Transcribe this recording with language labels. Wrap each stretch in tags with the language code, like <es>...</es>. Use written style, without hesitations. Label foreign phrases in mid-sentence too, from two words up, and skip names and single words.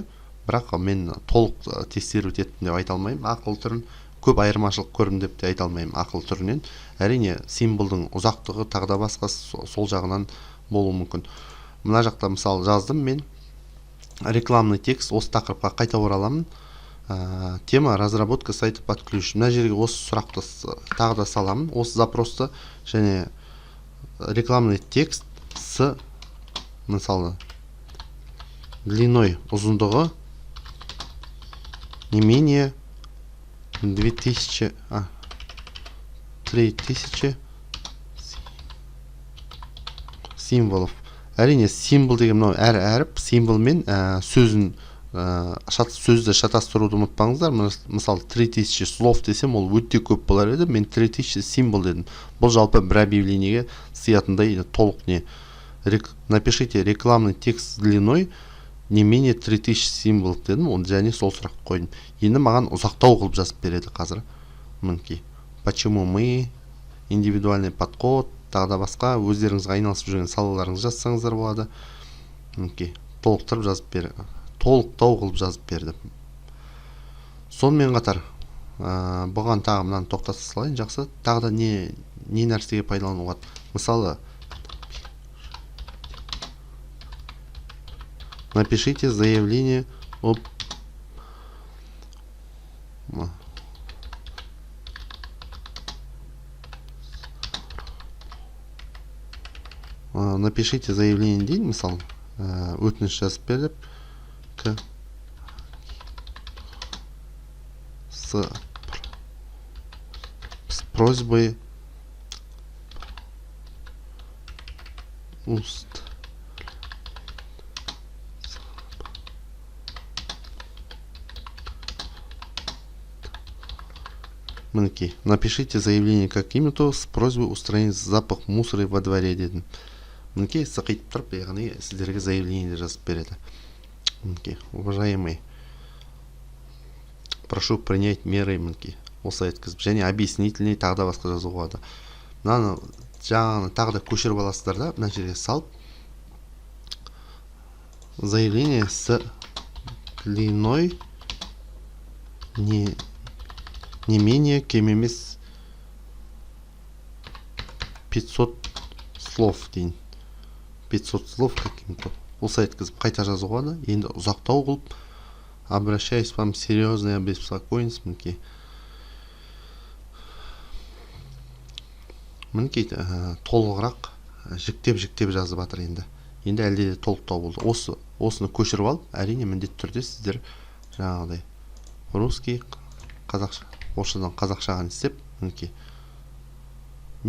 <kk>Бірақ мен толық тексеріп еттім деп айта алмаймын. Ақылы түрін көп айырмашылық көрдім деп те айта алмаймын ақылы түрінен. Әрине символдың ұзақтығы тағы да басқа сол жағынан болуы мүмкін. Мына жақта мысалы жаздым мен</kk> <ru>рекламный текст.</ru> <kk>Осы тақырыпқа қайта ораламын.</kk> <ru>Тема разработка сайта под ключ.</ru> <kk>Мына жерге осы сұрақты тағы да саламын. Осы запросты және</kk> <ru>рекламный текст с</ru> <kk>мысалы длиной, ұзындығы</kk> <ru>не менее 3000 символов.</ru> <kk>Әрине символ деген мынау әр әріп символмен сөзді шатастыруды ұмытпаңыздар. Мысалы</kk> <ru>3000 слов</ru> <kk>десем, ол өте көп болар еді. Мен 3000 символ дедім. Бұл жалпы бір объявлениеге сыятындай толық не.</kk> <ru>Напишите рекламный текст с длиной не менее 3000 символ дедім.</ru> <kk>Оны және сол сұрақ қойдым. Енді маған ұзақтау қылып жазып береді қазір. Мінекей.</kk> <ru>Почему мы, индивидуальный подход,</ru> <kk>тағы да басқа өздеріңізге айналысып жүрген салаларыңыз жазсаңыздар болады. Мінекей. Толықтырып жазып береді. Толықтау қылып жазып берді. Сонымен қатар бұған тағы мынаны тоқтата салайын. Жақсы. Тағы да не нәрсеге пайдалануға.</kk> <ru>Мысалы напишите заявление об напишите заявление</ru> <kk>дейін, мысалы өтініш жазып беріп</kk> <ru>с просьбой мінекей. Напишите заявление каким-то с просьбой устранить запах мусора во дворе дедім.</ru> <kk>Мінекей, сақитып тұрып, яғни сіздерге заявление жазып береді. Мінекей,</kk> <ru>уважаемый, прошу принять меры,</ru> <kk>мінекей, осылай еткізіп. Және объяснительный тағы да басқа жазуға болады. Мынаны жаңағыны тағы да көшіріп аласыздар да, мына жерге салып,</kk> <ru>заявление с длиной не менее</ru> <kk>кем емес</kk> <ru>500 слов дейін. 500 слов каким-то.</ru> <kk>Осылай еткізіп қайта жазуға да. Енді ұзақтау қылып,</kk> <ru>обращаюсь вам серьезно и обеспокоенность.</ru> <kk>Мінекей. Мінекей толығырақ жіктеп жазып жатыр енді. Енді әлде де толықтау болды. Осыны көшіріп алып, әрине міндетті түрде сіздер жаңағыдай русский, қазақша, орысшадан қазақшаға істеп, мінекей.</kk>